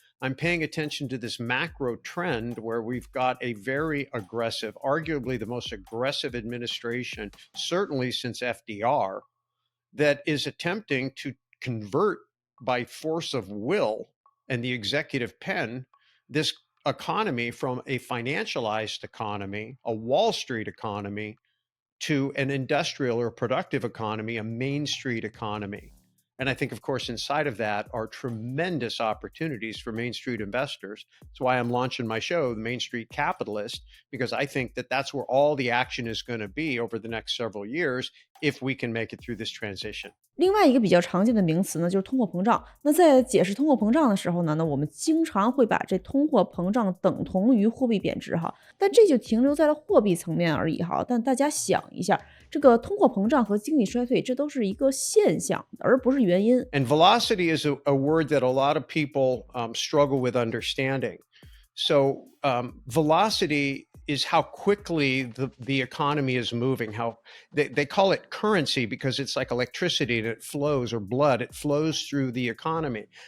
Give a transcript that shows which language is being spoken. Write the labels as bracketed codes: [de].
[en] I'm paying attention to this macro trend where we've got a very aggressive, arguably the most aggressive administration, certainly since FDR, that is attempting to convert by force of will and the executive pen this economy from a financialized economy, a Wall Street economy, to an industrial or productive economy, a Main Street economy. And I think, of course, inside of that are tremendous opportunities for Main Street investors. That's why I'm launching my show, The Main Street Capitalist, because I think that that's where all the action is going to be over the next several years if we can make it through this transition. [zh] 另外一个比较常见的名词呢，就是通货膨胀。那在解释通货膨胀的时候呢，我们经常会把这通货膨胀等同于货币贬值哈，但这就停留在了货币层面而已哈。但大家想一下，这个通货膨胀和经济衰退，这都是一个现象，而不是原因。 [en] And velocity is a word that a lot of people struggle with understanding. So velocity is how quickly the economy is moving, how they call it currency because it's like electricity and it flows, or blood, it flows through the economy.